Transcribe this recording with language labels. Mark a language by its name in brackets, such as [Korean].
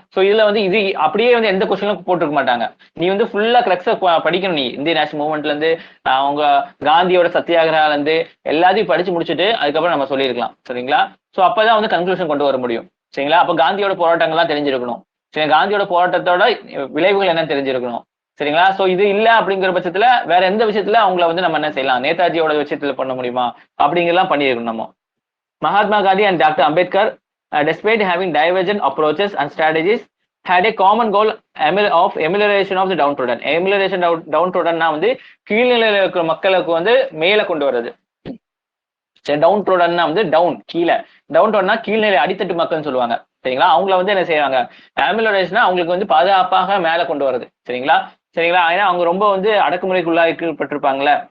[Tamil] So இதுல வந்து இது அப்படியே வந்து எந்த கொஸ்டினும் போட்டிருக்க மாட்டாங்க. நீ வந்து ஃபுல்லா கிரக்ஸ படிக்கணும். நீ இந்தியன் நேஷனல் மூவ்மெண்ட்ல இருந்து அவங்க காந்தியோட சத்தியாகிரகால இருந்து எல்லாத்தையும் படிச்சு முடிச்சுட்டு அதுக்கப்புறம் நம்ம சொல்லியிருக்கலாம், சரிங்களா? ஸோ அப்பதான் வந்து கன்க்ளூஷன் கொண்டு வர முடியும், சரிங்களா? அப்ப காந்தியோட போராட்டங்கள்லாம் தெரிஞ்சிருக்கணும், சரி, காந்தியோட போராட்டத்தோட விளைவுகள் என்ன தெரிஞ்சிருக்கணும், சரிங்களா? ஸோ இது இல்ல அப்படிங்கிற பட்சத்துல வேற எந்த விஷயத்துல அவங்கள வந்து நம்ம என்ன செய்யலாம், நேதாஜியோட விஷயத்துல பண்ண முடியுமா அப்படிங்கிறலாம் பண்ணியிருக்கணும் நம்ம. [English] Mahatma Gandhi and doctor Ambedkar, despite having divergent approaches and strategies, had a common goal of amelioration of the downtrodden. [Tamil] Amelioration downtroddenனா வந்து கீழ்நிலையில இருக்கிற மக்களுக்கு வந்து மேல கொண்டு வர்றது. சரி, டவுன்ட்ரோடன்னா வந்து டவுன் கீழே, டவுன்ட்ரோடன்னா கீழ்நிலை அடித்தட்டு மக்கள்னு சொல்லுவாங்க, சரிங்களா? அவங்கள வந்து என்ன செய்வாங்க, அமெலியோரேஷனா அவங்களுக்கு வந்து பாதுகாப்பாக மேல கொண்டு வருது, சரிங்களா? ஏன்னா அவங்க ரொம்ப வந்து அடக்குமுறைக்குள்ளாக்கப்பட்டிருப்பாங்களே,